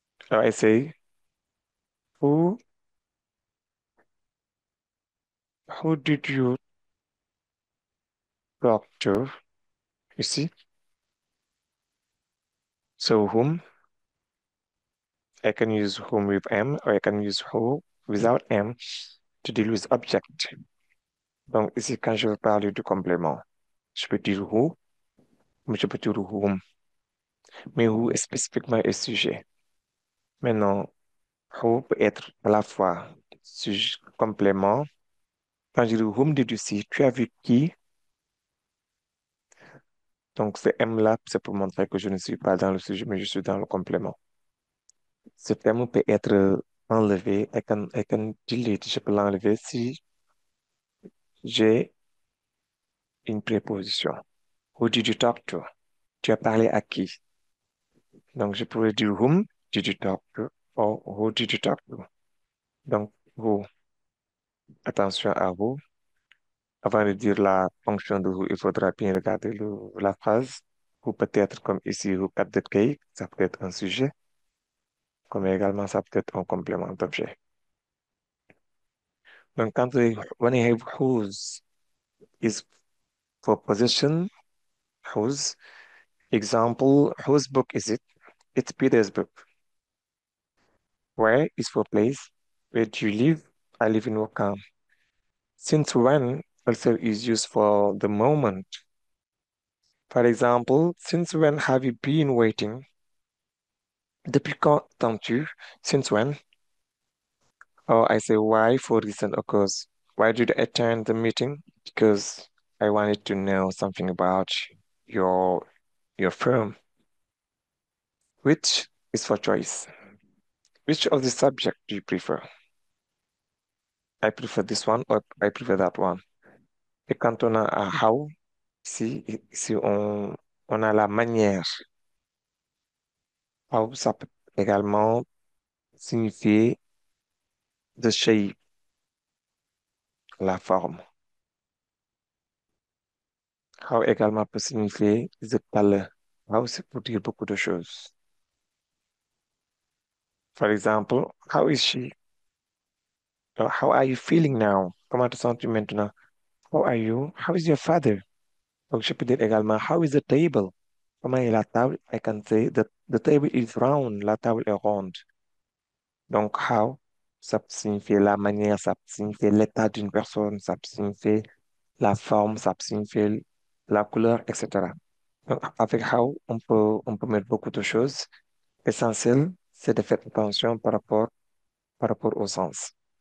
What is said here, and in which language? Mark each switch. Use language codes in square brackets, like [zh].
[en] I say, who, who did you talk to? You see? So whom, I can use whom with M, or I can use who without M to deal with object. [fr] Donc ici, quand je veux parler de complément, je peux dire who, mais je peux dire whom. Mais who est spécifiquement un sujet. Maintenant, who peut être à la fois sujet, complément. Quand je dis [en] whom did you see, [fr] tu as vu qui? Donc ce M là, c'est pour montrer que je ne suis pas dans le sujet, mais je suis dans le complément. Ce terme peut être enlevé. [en] I can delete. [fr] Je peux l'enlever si j'ai une préposition. [en] Who did you talk to? [fr] Tu as parlé à qui? Donc, je pourrais dire [en] whom did you talk to? Or who did you talk to? [fr] Donc, who. Attention à who. Avant de dire la fonction de who, il faudra bien regarder la phrase. Ou peut-être comme ici, [en] who cut the cake, [fr] ça peut être un sujet, comme également ça peut être un complément d'objet. [en] Donc, when I have whose is for possession, whose. Example, whose book is it? It's Peter's book. Where is for place. Where do you live? I live in Wakam. Since when also is used for the moment. For example, since when have you been waiting? [fr] Depuis quand t'entends-tu? [en] Since when? Or I say why for reason occurs. Why did you attend the meeting? Because I wanted to know something about your your firm. Which is for choice. Which of the subject do you prefer? I prefer this one or I prefer that one. [fr] Et quand on a un how, si on a la manière, how, ça peut également signifier [en] the shape, [fr] la forme. How également peut signifier [en] the color. [fr] How, c'est pour dire beaucoup de choses. [en] For example, how is she? Or how are you feeling now? [fr] Comment te sens-tu maintenant? [en] How are you? How is your father? [fr] Donc, je peux dire également, [en] how is the table? [fr] Comment est la table? [en] I can say that the table is round. [fr] La table est ronde. Donc, how, ça peut signifier la manière, ça peut signifier l'état d'une personne, ça peut signifier la forme, ça peut signifier la couleur, etc. Donc, avec how, on peut mettre beaucoup de choses. L'essentiel, c'est de faire attention par rapport au sens.